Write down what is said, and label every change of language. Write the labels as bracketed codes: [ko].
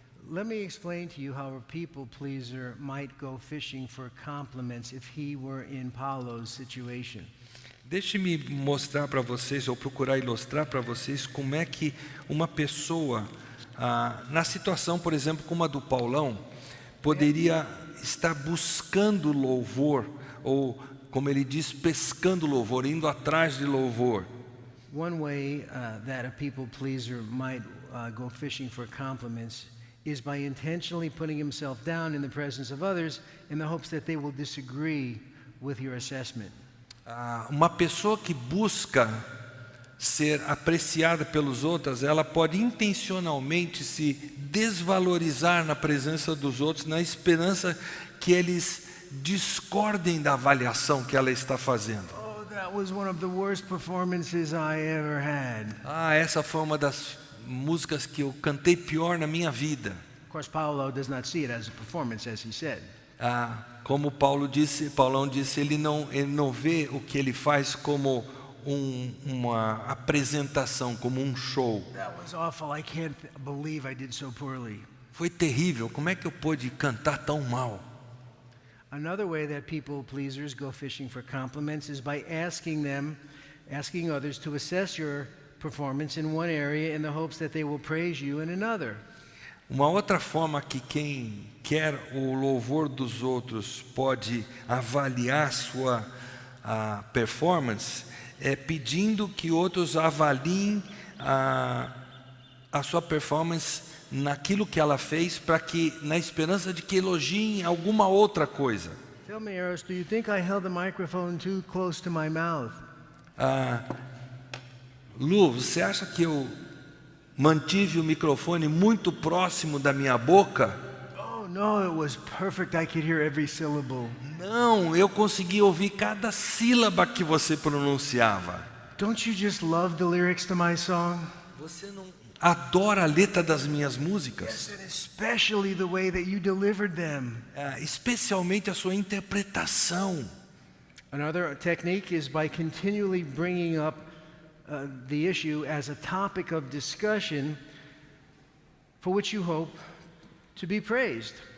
[en] Let me explain to you how a people pleaser might go fishing for compliments if he were in Paulo's situation. [pt] Deixe-me mostrar para vocês, ou procurar ilustrar para vocês, como é que uma pessoa, na situação, por exemplo, como a do Paulão, poderia estar buscando louvor, ou, como ele diz, pescando louvor, indo atrás de louvor. [en] One way that a people pleaser might go fishing for compliments is by intentionally putting himself down in the presence of others in the hopes that they will disagree with your assessment. [pt] Uma pessoa que busca ser apreciada pelos outros, ela pode intencionalmente se desvalorizar na presença dos outros, na esperança que eles discordem da avaliação que ela está fazendo. [en] Oh, that was one of the worst performances I ever had. [pt] Essa foi uma das músicas que eu cantei pior na minha vida. [en] Of course, Paulo does not see it as a performance, as he said. [pt] Como Paulão disse, ele não vê o que ele faz como uma apresentação, como um show. [en] That was awful. I can't believe I did so poorly. [pt] Foi terrível. Como é que eu pude cantar tão mal? [en] Another way that people pleasers go fishing for compliments is by asking others to assess your performance in one area in the hopes that they will praise you in another. [pt] Uma outra forma que quem quer o louvor dos outros pode avaliar sua performance é pedindo que outros avaliem a sua performance naquilo que ela fez, para que, na esperança de que elogiem alguma outra coisa. [en] Tell me, Eros, do you think I held the microphone too close to my mouth? [pt] Lu, você acha que eu mantive o microfone muito próximo da minha boca? [en] Oh, no, it was perfect. I could hear every syllable. [pt] Não, eu consegui ouvir cada sílaba que você pronunciava. [en] Don't you just love the lyrics to my song? [pt] Você não adora a letra das minhas músicas? [en] Yes, and especially the way that you delivered them. [pt] Especialmente a sua interpretação. [en] Another technique is by continually bringing up the issue as a topic of discussion for which you hope to be praised.